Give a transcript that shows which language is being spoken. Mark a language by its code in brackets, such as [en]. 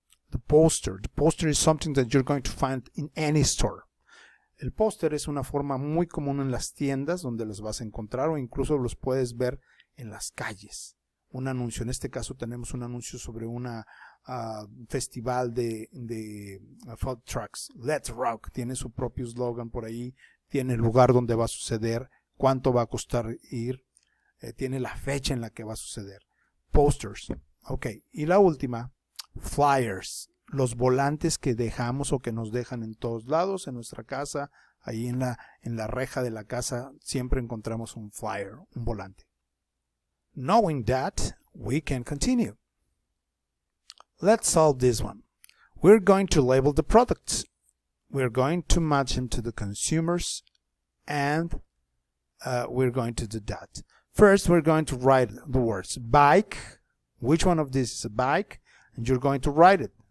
[en] The poster is something that you're going to find in any store. [es] El póster es una forma muy común en las tiendas donde los vas a encontrar o incluso los puedes ver en las calles. Un anuncio, en este caso tenemos un anuncio sobre una festival de food trucks. Let's Rock tiene su propio eslogan por ahí, tiene el lugar donde va a suceder, cuánto va a costar ir, tiene la fecha en la que va a suceder. Posters. Ok, y la última, flyers, los volantes que dejamos o que nos dejan en todos lados, en nuestra casa, ahí en la reja de la casa siempre encontramos un flyer, un volante. [en] Knowing that, we can continue. Let's solve this one. We're going to label the products. We're going to match them to the consumers, and we're going to do that. First, we're going to write the words bike. Which one of these is a bike? And you're going to write it.